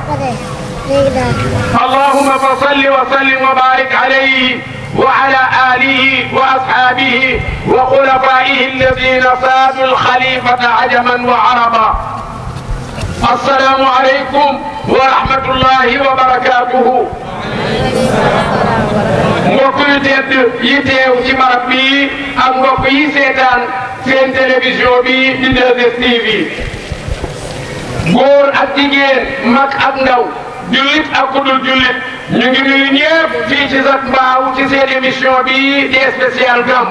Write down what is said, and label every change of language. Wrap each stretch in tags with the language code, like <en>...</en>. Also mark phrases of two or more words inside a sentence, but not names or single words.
<ar>اللهم فصل وسلم وبارك عليه وعلى آله وأصحابه وخلفائه الذين سادوا الخليفة عجما وعربا. السلام عليكم ورحمة الله وبركاته.</ar> <wo>mbokk yu tedd yi teew ci barab bi ak mbokk yi seetaan seen télévision bi di 2STV, góor ak jigéen, mag ak ndaw, jullit ak ku dul jullit, ñu ngi nuyu ñëpp fii ci Zac Mbao ci seen émission bi di spécial Gamou.</wo>